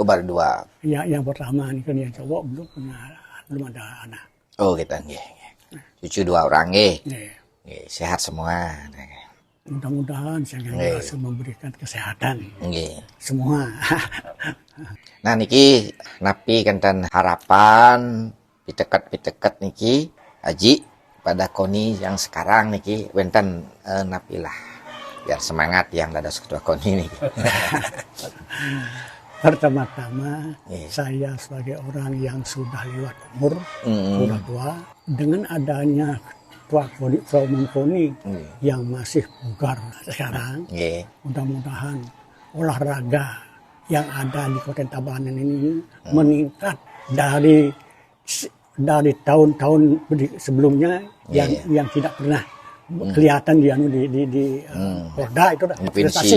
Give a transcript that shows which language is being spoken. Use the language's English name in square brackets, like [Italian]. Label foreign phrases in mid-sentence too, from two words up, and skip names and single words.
[Indonesian] Oh, baru 2. Ya, yang pertama ini kan yang cowok belum ada anak. Oh, gitu nggih. Cucu 2 orang nggih. Sehat semua. Mudah-mudahan saya bisa memberikan kesehatan. Semua. [Balinese] Nah niki napi kanten harapan pitekat niki Aji [Indonesian] pada Koni yang sekarang [Balinese] niki wenten napi [Indonesian] lah biar semangat yang [Balinese] dados ketua Koni niki. [Indonesian] Pertama-tama saya sebagai orang yang sudah lewat umur, sudah tua, dengan adanya ketua umum Koni yang masih bugar sekarang, mudah-mudahan olahraga yang ada di Kota Tabanan ini meningkat dari tahun-tahun sebelumnya yang tidak pernah kelihatan di Porda itu prestasi.